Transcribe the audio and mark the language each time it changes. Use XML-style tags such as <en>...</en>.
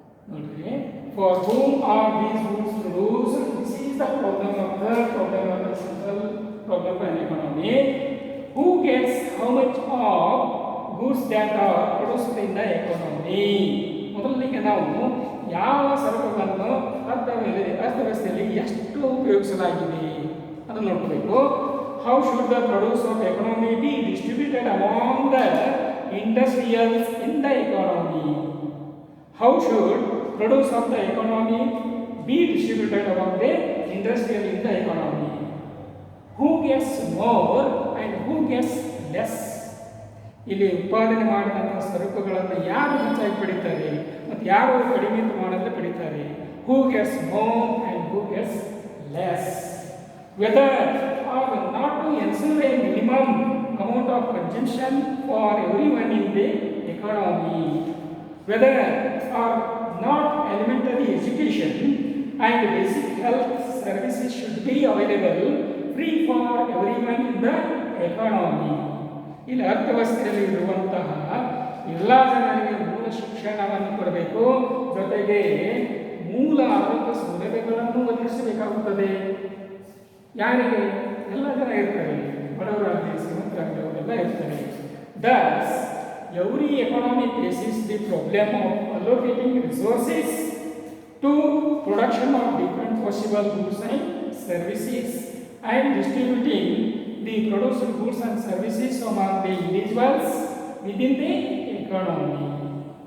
<kn>ನೋಡ್ರಿ,</kn> <en>For whom are these goods produced? This is the problem of the central problem of an economy. Who gets how much of goods that are produced in the economy?</en> <kn>ಮೊದಲಿಗೆ ನಾವು ಯಾವ ಸರಕುಗಳನ್ನು ಅರ್ಥವ್ಯವಸ್ಥೆಯಲ್ಲಿ ಎಷ್ಟು ಉಪಯೋಗಿಸಲಾಗಿದೆ ಅದನ್ನು ನೋಡಬೇಕು.</kn> <en>How should the produce of economy be distributed among the industrials in the economy? How should produce of the economy be distributed among the industrial in the economy? Who gets more and who gets less?</en> <kn>ಇಲ್ಲಿ ಉತ್ಪಾದನೆ ಮಾಡಿದಂಥ ಸರಕುಗಳನ್ನು ಯಾರು ಹೆಚ್ಚಾಗಿ ಪಡಿತಾರೆ ಮತ್ತು ಯಾರು ಕಡಿಮೆ ಪ್ರಮಾಣದಲ್ಲಿ ಪಡಿತಾರೆ?</kn> <en>Who gets more and who gets less? Whether or not to ensure a minimum amount of consumption for everyone in the economy. economy. Whether or not elementary education and basic health services should be available free for everyone in the economy.</en> <kn>ಇಲ್ಲಿ ಅರ್ಥವ್ಯವಸ್ಥೆಯಲ್ಲಿ ಇರುವಂತಹ ಎಲ್ಲ ಜನರಿಗೆ ಮೂಲ ಶಿಕ್ಷಣವನ್ನು ಕೊಡಬೇಕು, ಜೊತೆಗೆ ಮೂಲ ಆರೋಗ್ಯ ಸೌಲಭ್ಯಗಳನ್ನು ಒದಗಿಸಬೇಕಾಗುತ್ತದೆ. ಯಾರಿಗೆ? ಎಲ್ಲ ಜನ ಇರ್ತಾರೆ, ಬಡವರಾಗಲಿ ಶ್ರೀಮಂತರಾಗಲಿ ಅವರೆಲ್ಲ ಇರ್ತಾರೆ.</kn> <en>Thus, every economy faces the problem of allocating resources to production of different possible goods and services and distributing the produced goods and services among the individuals within the economy.</en>